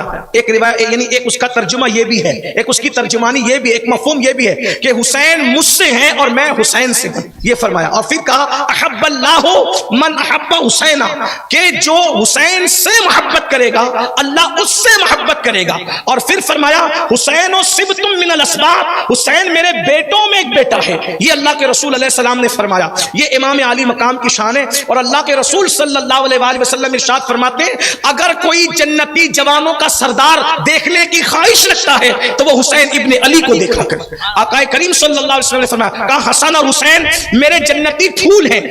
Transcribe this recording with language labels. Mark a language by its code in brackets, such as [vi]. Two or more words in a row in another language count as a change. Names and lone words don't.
[ur] ایک روایت یعنی ایک اس کا ترجمہ یہ بھی ہے، ایک اس کی ترجمانی یہ بھی، ایک مفہوم یہ بھی ہے کہ حسین مجھ سے ہیں اور میں حسین سے ہوں، یہ فرمایا. اور پھر کہا [ar] احب اللہ من احب حسین، [ur] کہ جو حسین سے محبت کرے گا اللہ اس سے محبت کرے گا. اور پھر فرمایا [ar] حسین و سبت من الاسباط، [ur] حسین میرے بیٹوں میں ایک بیٹا ہے. یہ اللہ کے رسول [ar] علیہ السلام [ur] نے فرمایا. یہ امام علی مقام کی شان ہے. اور اللہ کے رسول [ar] صلی اللہ علیہ وآلہ وسلم [ur] ارشاد فرماتے ہیں اگر کوئی جنتی جوانوں کا سردار دیکھنے کی خواہش رکھتا ہے تو وہ حسین ابن علی کو دیکھا کرے. آقا کریم [ar] صلی اللہ علیہ وسلم [ur] نے فرمایا کہا حسن اور حسین میرے جنتی پھول ہیں.